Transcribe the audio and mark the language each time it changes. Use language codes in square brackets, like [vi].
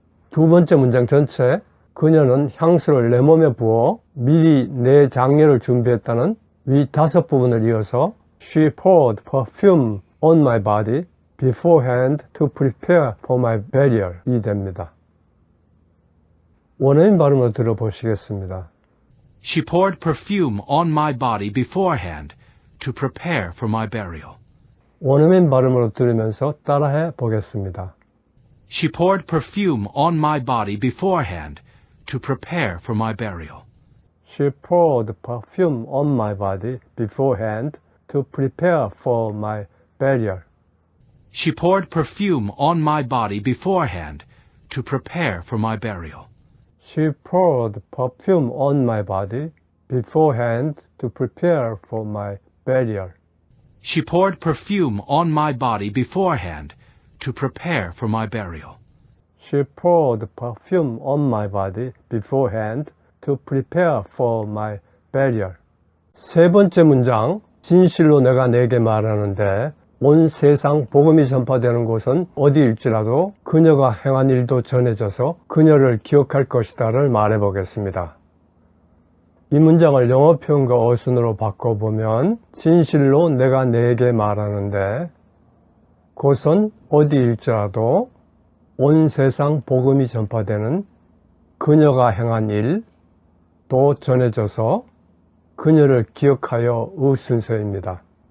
[ko] 두 번째 문장 전체, 그녀는 향수를 내 몸에 부어 미리 내 장례를 준비했다는 위 다섯 부분을 이어서 [en] She poured perfume on my body beforehand to prepare for my burial [ko] 이 됩니다. 원어민 발음을 들어보시겠습니다. [en] She poured perfume on my body beforehand to prepare for my burial. [ko] 원어민 발음으로 들으면서 따라해 보겠습니다. [en] She poured perfume on my body beforehand to prepare for my burial. She poured perfume on my body beforehand to prepare for my burial. She poured perfume on my body beforehand to prepare for my burial. She poured perfume on my body beforehand to prepare for my burial. She poured perfume on my body beforehand to prepare for my burial. She poured perfume on my body beforehand to prepare for my burial. [ko] 세 번째 문장, 진실로 내가 네게 말하는데 온 세상 복음이 전파되는 곳은 어디일지라도 그녀가 행한 일도 전해져서 그녀를 기억할 것이다를 말해보겠습니다. 이 문장을 영어 표현과 어순으로 바꿔보면 진실로 내가 네게 말하는데 곳은 어디일지라도 온 세상 복음이 전파되는 그녀가 행한 일도 전해져서 그녀를 기억하여의 순서입니다.